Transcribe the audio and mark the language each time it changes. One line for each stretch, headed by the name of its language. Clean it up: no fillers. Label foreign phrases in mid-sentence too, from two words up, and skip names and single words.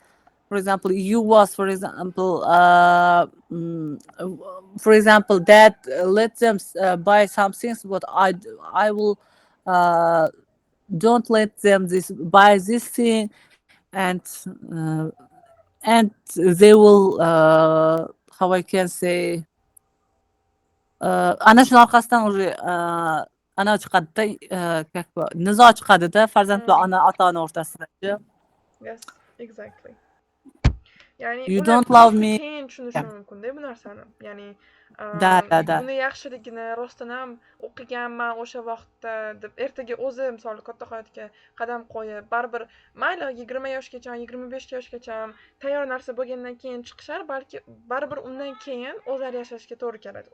English: For example, you was, for example, that let them buy some things, but I will uh, don't let them buy this thing, uh, and they will how I can say.
Uzbek: Ana shuni orqasidan уже ana chiqadida,
Russian: как бы
Uzbek: nizo chiqadida farzand va ota-ona o'rtasida.
English: Yes, exactly. Yani You
Uzbek: ular
English: don't love
Uzbek: turmushda
English: me.
Uzbek: keyin tushunishi mumkin-da bu narsani. Ya'ni Da. buni yaxshiligini rostdan ham o'qiganman o'sha vaqtda deb ertaga o'zi misol katta hayotga qadam qo'yib, baribir mayli 20 yoshgacha, 25 yoshgacha tayyor narsa bo'lgandan keyin chiqishar, balki baribir undan keyin o'zlari yashashga to'g'ri keladi.